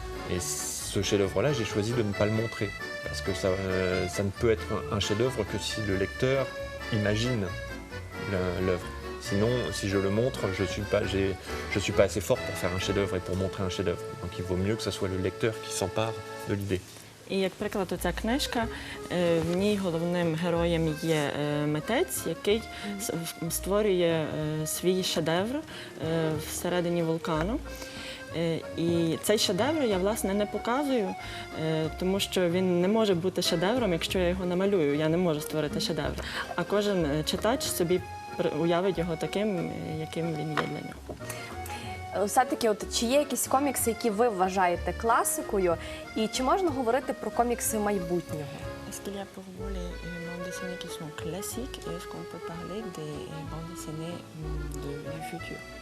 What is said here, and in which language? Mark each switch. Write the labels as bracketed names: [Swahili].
[French] Et ce chef-d'œuvre-là, j'ai choisi de ne pas le montrer. Parce que ça ne peut être un chef-d'œuvre que si le lecteur imagine l'œuvre. Sinon, si je le montre, je suis pas assez fort pour faire un chef-d'œuvre et pour montrer un chef-d'œuvre. Donc il vaut mieux que ce soit le lecteur qui s'empare de l'idée. [Ukrainian] І, як приклад, оця книжка, в ній головним героєм є митець, який створює свій шедевр всередині вулкану. І цей шедевр я, власне, не показую, тому що він не може бути шедевром, якщо я його намалюю. Я не можу створити шедевр. А кожен читач собі уявить його таким, яким він є для нього. Все-таки, чи є якісь комікси, які ви вважаєте класикою, і чи можна говорити про комікси майбутнього? [French] Est-ce qu'il y a pour vous les bandes dessinées qui sont classiques et est-ce qu'on peut parler des bandes dessinées du futur?